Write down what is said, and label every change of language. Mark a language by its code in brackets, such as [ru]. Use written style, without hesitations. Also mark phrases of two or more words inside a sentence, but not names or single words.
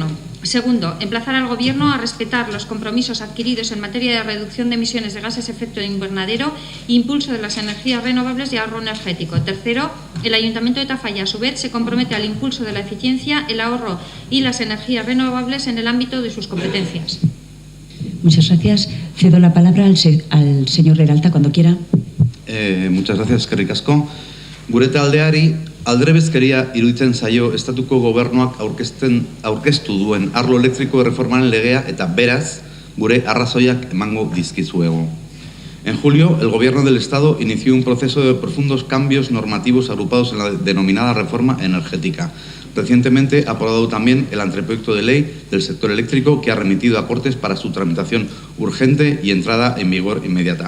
[es] Segundo, emplazar al Gobierno a respetar los compromisos adquiridos en materia de reducción de emisiones de gases de efecto invernadero, impulso de las energías renovables y ahorro energético. Tercero, el Ayuntamiento de Tafalla, a su vez, se compromete al impulso de la eficiencia, el ahorro y las energías renovables en el ámbito de sus competencias. Muchas gracias. Cedo la palabra al señor Leralta cuando quiera. Muchas gracias, [eu] eskerrik asko. Gure taldeari aldrebezkeria iruditzen zaio estatuko gobernuak aurkeztu duen arlo elektriko erreformaren legea eta beraz gure arrazoiak emango dizkizuegu. [es] En julio, el Gobierno del Estado inició un proceso de profundos cambios normativos agrupados en la denominada reforma energética. Recientemente ha aprobado también el anteproyecto de ley del sector eléctrico que ha remitido a Cortes para su tramitación urgente y entrada en vigor inmediata.